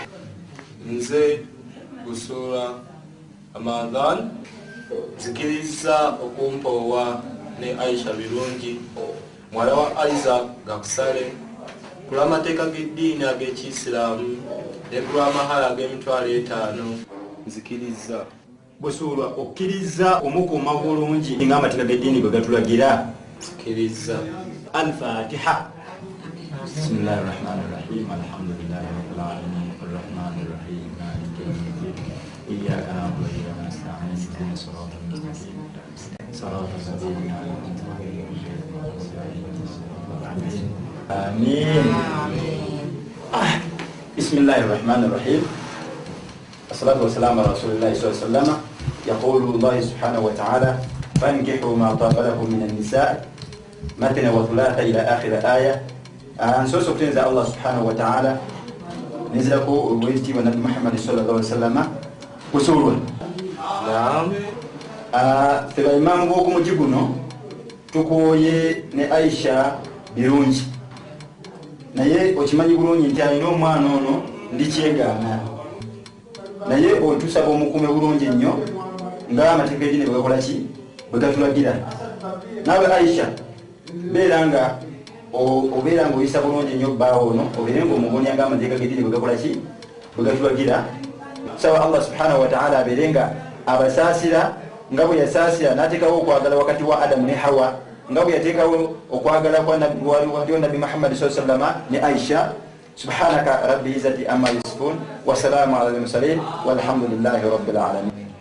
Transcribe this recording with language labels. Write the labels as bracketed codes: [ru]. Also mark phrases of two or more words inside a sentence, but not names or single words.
[lg] Nze Busola Amangan nzikiriza okumpoowa ne Aisha birungi muwala wa Isaac Gakusale ku lw'amateeka g'eddiini ag'ekiyisiraamu ne ku lw'amahale ag'emitwalo 5 nzikiriza. Busuulwa okkiriza omukuuma bulungi ng'amateeka g'eddiini bwe gatulagira. Nzikiriza. Al-Fatiha. [ar] بسم الله الرحمن الرحيم. الحمد لله رب العالمين. الرحمن الرحيم. مالك يوم الدين. إياك نعبد وإياك نستعين. اهدنا الصراط المستقيم. صراط الذين أنعمت عليهم غير المغضوب عليهم ولا الضالين. Amin. بسم الله الرحمن الرحيم. الصلاة والسلام على رسول الله صلى الله عليه وسلم. يقول الله سبحانه وتعالى فانكحوا ما طاب لكم من النساء مثنى وثلاث إلى آخر آية. [lg] Nsoso kutenza [ar] الله سبحانه وتعالى [lg] nizirako olw'ekitiibwa Nabi Muhammad [ar] صلى الله عليه وسلم. [lg] Busuulwa ffe baimamu b'oku mugi guno tukooye ne Aisha birungi naye okimanyi bulungi nti alina omwana ono ndi kyegaana naye otusaba omukuume bulungi nnyo ng'amateeka g'eddiini bwe gakola ki bwe gatulagira. Naawe Aisha beera nga oyisa bulungi nnyo bbaawo ono obeere ng'omubunya ng'amateeka g'eddiini bwe gakola ki bwe gatulagira. Sawa [ar] الله سبحانه وتعالى [lg] abeere nga abasaasira nga bwe yasaasira n'ateekawo okwagala wakati wa Adamu ne Hawa nga bwe yateekawo okwagala kwa Nabi Muhammad [ar] صلى الله عليه وسلم [lg] ne Aisha. [ar] سبحانك رب العزة عما يصفون وسلام على المرسلين والحمد لله رب العالمين.